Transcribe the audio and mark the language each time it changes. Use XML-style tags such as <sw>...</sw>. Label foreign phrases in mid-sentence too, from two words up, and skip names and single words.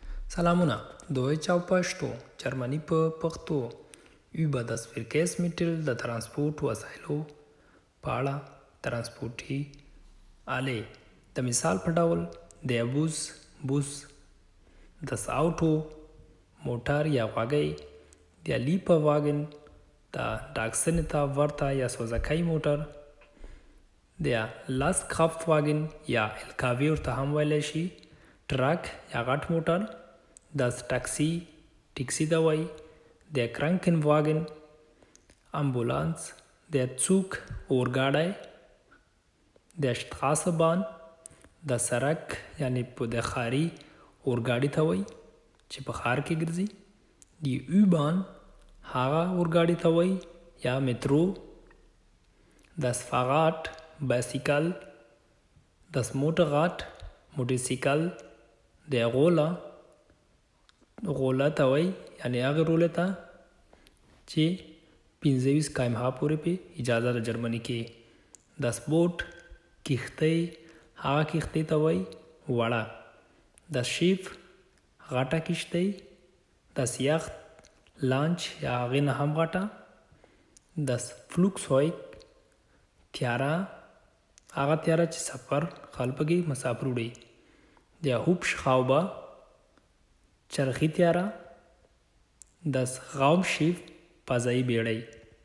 <ps>سلامونه Deutsch او پښتو جرمني په پښتو</ps> <de>über das Verkehrsmittel</de> <ps>د ترانسپورت وسایلو په اړه ترانسپورتي آلې د مثال په ډول</ps> <de>der Bus das Auto</de> <ps>موټر یا غواګۍ</ps> <de>der Lieferwagen</de> <ps>د ډاکسنې ته ورته یا سوزکۍ موټر</ps> <de>der Lastkraftwagen</de> <ps>یا LKW ورته هم ویلی شي ټرک یا غټ موټر</ps> <de>das Taxi</de> <ps>ته وایي</ps> <de>der Krankenwagen</de> <ps>امبولانس</ps> <de>der Zug</de> <ps>اورګاډی</ps> <de>der Straßenbahn</de> <ps>د سړک یعنی د ښاري اورګاډي ته وایي چې په ښار کې ګرځي</ps> <de>die U-Bahn</de> <ps>هغه اورګاډي ته وایي یا مترو das Fahrrad بایسیکل</ps> <de>das Motorrad</de> <ps>موټرسیکل</ps> <de>der Roller</de> <ps>غوله ته وایي یعنی هغې رولې ته چې 25 km/h پورې پې اجازه د جرمني کې</ps> <de>das Boot</de> <ps>کښتۍ هغه کښتۍ ته وایي وړه</ps> <de>das Schiff</de> <ps>غټه کښتۍ</ps> <de>das Yacht</de> <ps>لانچ یا هغې نه هم غټه</ps> <de>das Flugzeug</de> <ps>تیاره هغه تیاره چې سفر خلک پکې مسافر وړي</ps> <de>der Hubschrauber</de> <ps>چرخی تیاره</ps> <de>das Raumschiff</de> <ps>فضایي بیړۍ</ps>